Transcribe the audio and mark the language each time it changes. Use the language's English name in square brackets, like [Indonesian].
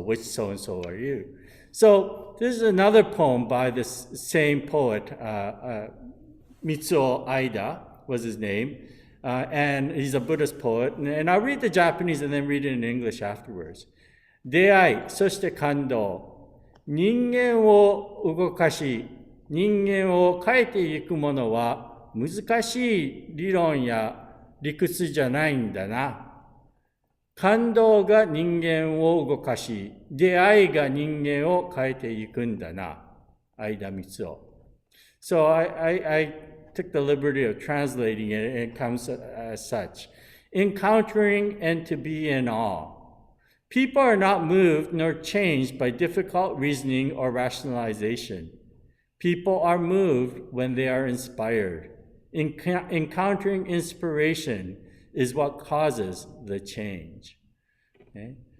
[English] Which so and so are you? So this is another poem by this same poet, Mitsuo Aida was his name. And he's a Buddhist poet. And I'll read the Japanese and then read it in English afterwards. [Japanese] 出会い、そして感動。人間を動かし、人間を変えていくものは難しい理論や理屈じゃないんだな。感動が人間を動かし、出会いが人間を変えていくんだな。相田光雄。 [English] So I took the liberty of translating it, and it comes as such. Encountering and to be in awe. People are not moved nor changed by difficult reasoning or rationalization. People are moved when they are inspired. Encountering inspiration is what causes the change. Okay?